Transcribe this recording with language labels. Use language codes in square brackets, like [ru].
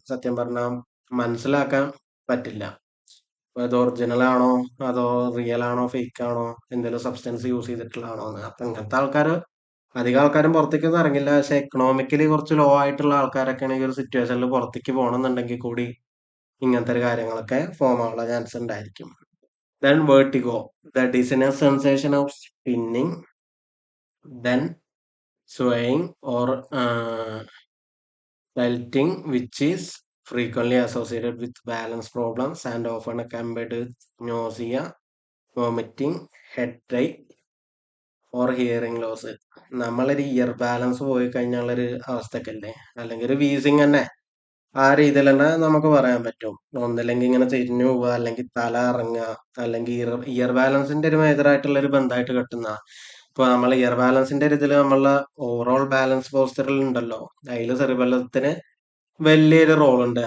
[ml] സത്യം പറഞ്ഞാൽ മനസ്സിലാക്കാൻ പറ്റില്ല. അത് ഒറിജിനൽ ആണോ അതോ റിയൽ ആണോ ഫേക്ക് ആണോ എന്തെങ്കിലും സബ്സ്റ്റൻസ് യൂസ് ചെയ്തിട്ടുള്ളതാണോ എന്ന്. അപ്പൊ ഇങ്ങനത്തെ ആൾക്കാർ അധികം ആൾക്കാരും പുറത്തേക്കൊന്നും ഇറങ്ങില്ല. പക്ഷെ എക്കണോമിക്കലി കുറച്ച് ലോ ആയിട്ടുള്ള ആൾക്കാരൊക്കെയാണ് ഈ ഒരു സിറ്റുവേഷനിൽ പുറത്തേക്ക് പോകണമെന്നുണ്ടെങ്കിൽ കൂടി ഇങ്ങനത്തെ ഒരു കാര്യങ്ങളൊക്കെ ഫോം ആവാനുള്ള ചാൻസ് ഉണ്ടായിരിക്കും. [en] Then vertigo, the dizziness sensation of spinning, then swaying or tilting, which is frequently associated with balance problems and often accompanied with nausea, vomiting, headache, or hearing loss. [ml] നമ്മളൊരു ഇയർ ബാലൻസ് പോയി കഴിഞ്ഞുള്ളൊരു അവസ്ഥയൊക്കെ ഇല്ലേ, അല്ലെങ്കിൽ ഒരു wheezing തന്നെ ആ രീതിയിൽ തന്നെ നമുക്ക് പറയാൻ പറ്റും. ഒന്നില്ലെങ്കിൽ ഇങ്ങനെ തിരിഞ്ഞു പോവുക, അല്ലെങ്കിൽ തല ഇറങ്ങുക, അല്ലെങ്കിൽ ഇയർ ബാലൻസിന്റെ ഒരു മേജർ ആയിട്ടുള്ള ഒരു ബന്ധമായിട്ട് കെട്ടുന്ന. ഇപ്പൊ നമ്മൾ ഇയർ ബാലൻസിന്റെ ഒരു ഇതിൽ നമ്മളുടെ ഓവറോൾ ബാലൻസ് പോസ്റ്ററിൽ ഉണ്ടല്ലോ, അതിൽ സെറിബെല്ലത്തിന് വലിയൊരു റോൾ ഉണ്ട്.